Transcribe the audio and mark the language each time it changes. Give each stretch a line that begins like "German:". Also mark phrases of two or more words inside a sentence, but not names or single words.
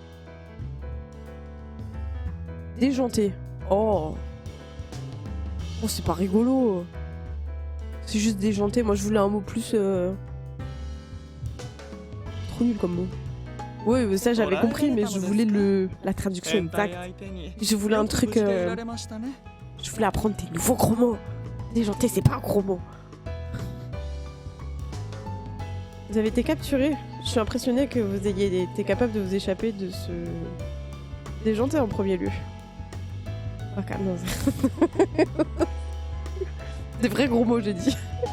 French: Déjanté. Oh. Oh, c'est pas rigolo. C'est juste déjanté. Moi, je voulais un mot plus... Trop nul comme mot. Oui, mais ça j'avais compris, mais je voulais la traduction
Japanese: 変態
French: exacte.
Japanese: 相手に
French: Je voulais un
Japanese: よく
French: truc.
Japanese: 無事でいられましたね
French: Je voulais apprendre des nouveaux gros mots. Déjanté, c'est pas un gros mot. Vous avez été capturé. Je suis impressionnée que vous ayez été capable de vous échapper de ce déjanté en premier lieu. Ah, calme, non, des vrais gros mots, j'ai dit.